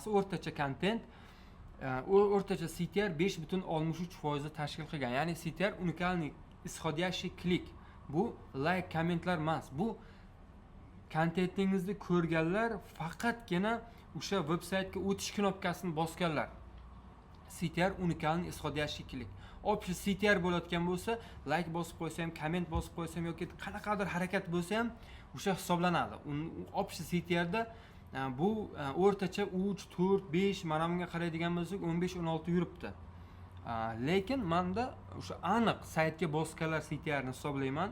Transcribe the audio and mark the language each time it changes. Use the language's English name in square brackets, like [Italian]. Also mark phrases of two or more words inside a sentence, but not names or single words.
[Uzbek] O'rtacha kontent, o'rtacha CTR 5.63% tashkil qilgan. Ya'ni CTR [Russian] уникальный исходящий клик [Uzbek] Bu like, kommentlar emas. Bu kontentingizni ko'rganlar faqatgina o'sha veb-saytga o'tish knopkasini bosganlar. [Russian] CTR уникальный исходящий клик. Общий CTR [Uzbek] bo'layotgan bo'lsa, like bosib qo'ysam, komment bosib qo'ysam yoki qanaqadir harakat bo'lsa ham o'sha hisoblanadi. [Russian] Общий CTR [Uzbek] da bu o'rtacha 3, 4, 5 mana bunga qaraydigan bo'lsak 15, 16 yuribdi. Lekin menda o'sha aniq saytga bosganlar CTR ni hisoblayman.